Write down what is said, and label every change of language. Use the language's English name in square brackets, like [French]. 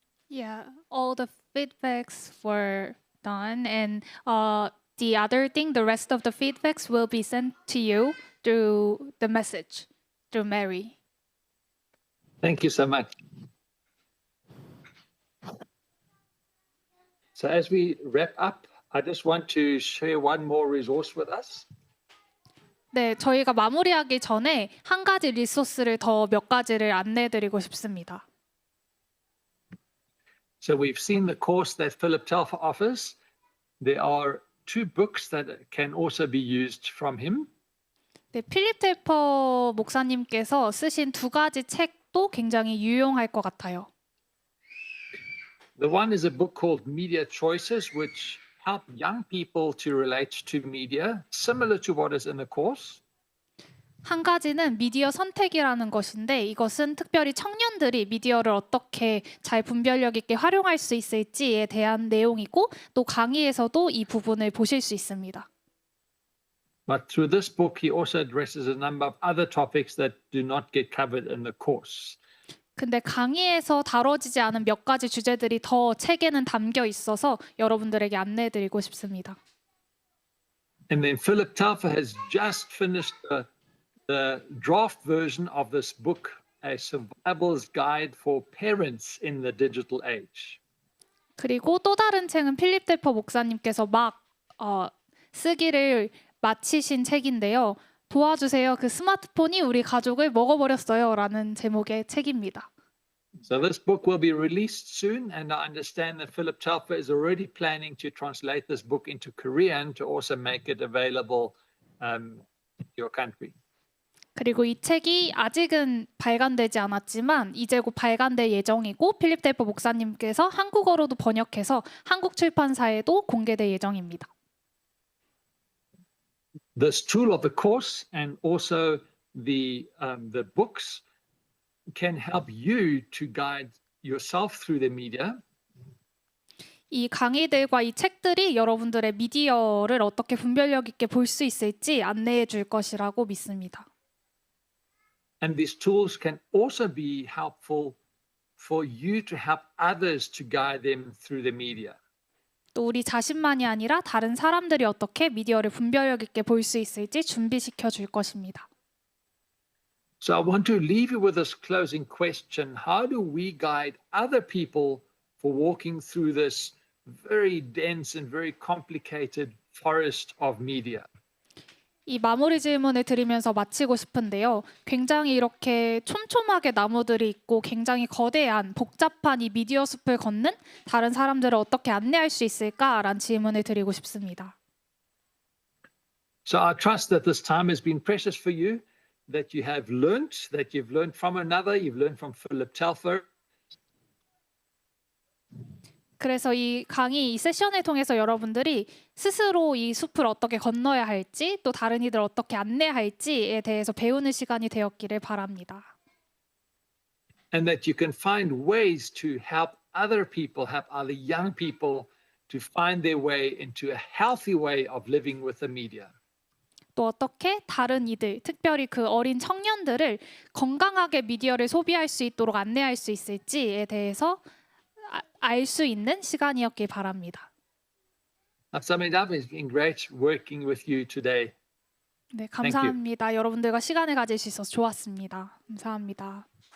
[English] Yeah, all the feedbacks were done, and the other thing, the rest of the feedbacks will be sent to you through the message, through Mary. Thank you so much. So as we wrap up, I just want to share one more resource with us. [Korean] 네, 저희가 마무리하기 전에 한 가지 리소스를 더 몇 가지를 안내해드리고 싶습니다. [English] So we've seen the course that Philip Telfer offers. There are 2 books that can also be used from him. [Korean] 네, 필립 텔퍼 목사님께서 쓰신 2가지 책도 굉장히 유용할 것 같아요. [English] The one is a book called Media Choices, which help young people to relate to media, similar to what is in the course. [Korean] 한 가지는 미디어 선택이라는 것인데 이것은 특별히 청년들이 미디어를 어떻게 잘 분별력 있게 활용할 수 있을지에 대한 내용이고 또 강의에서도 이 부분을 보실 수 있습니다. [English] But through this book, he also addresses a number of other topics that do not get covered in the course. [Korean] 근데 강의에서 다뤄지지 않은 몇 가지 주제들이 더 책에는 담겨 있어서 여러분들에게 안내해드리고 싶습니다. [English] And then Philip Telfer has just finished the draft version of this book, A Survival's Guide for Parents in the Digital Age. [Korean] 그리고 또 다른 책은 필립 텔퍼 목사님께서 막 쓰기를 마치신 책인데요. 도와주세요. 그 스마트폰이 우리 가족을 먹어버렸어요. 라는 제목의 책입니다. [English] So this book will be released soon, and I understand that Philip Telfer is already planning to translate this book into Korean to also make it available in your country. [Korean] 그리고 이 책이 아직은 발간되지 않았지만 이제 곧 발간될 예정이고 필립 텔퍼 목사님께서 한국어로도 번역해서 한국 출판사에도 공개될 예정입니다. [English] This tool of the course and also the books can help you to guide yourself through the media. [Korean] 이 강의들과 이 책들이 여러분들의 미디어를 어떻게 분별력 있게 볼 수 있을지 안내해 줄 것이라고 믿습니다. [English] And these tools can also be helpful for you to help others to guide them through the media. [Korean] 또 우리 자신만이 아니라 다른 사람들이 어떻게 미디어를 분별력 있게 볼 수 있을지 준비시켜 줄 것입니다. [English] So I want to leave you with this closing question. How do we guide other people for walking through this very dense and very complicated forest of media? [Korean] 이 마무리 질문을 드리면서 마치고 싶은데요. 굉장히 이렇게 촘촘하게 나무들이 있고 굉장히 거대한 복잡한 이 미디어 숲을 걷는 다른 사람들을 어떻게 안내할 수 있을까라는 질문을 드리고 싶습니다. [English] So I trust that this time has been precious for you, that you have learnt, that you've learned from another, you've learned from Philip Telfer. [Korean] 그래서 이 강의, 이 세션을 통해서 여러분들이 스스로 이 숲을 어떻게 건너야 할지 또 다른 이들 어떻게 안내할지에 대해서 배우는 시간이 되었기를 바랍니다. [English] And that you can find ways to help other people, help other young people to find their way into a healthy way of living with the media. [Korean] 또 어떻게 다른 이들, 특별히 그 어린 청년들을 건강하게 미디어를 소비할 수 있도록 안내할 수 있을지에 대해서 알 수 있는 시간이었길 바랍니다. [English] I've summed it up. It's been great working with you today. [Korean] 네, 감사합니다. 여러분들과 시간을 가질 수 있어서 좋았습니다. 감사합니다.